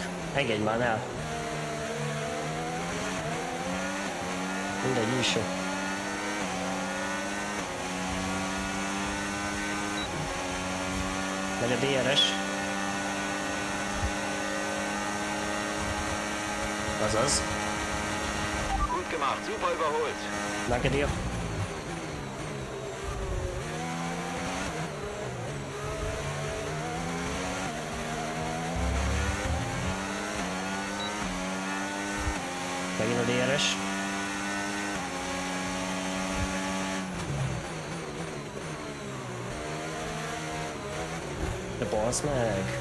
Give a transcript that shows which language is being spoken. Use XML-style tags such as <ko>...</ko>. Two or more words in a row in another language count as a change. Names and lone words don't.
<hu>Engedj már el! Mindegy, is jó. Megy a DRS. Azaz.</hu> <de>Gut gemacht, super überholt. Danke dir.</de> <hu>Megint a DRS. De bazd meg!</hu>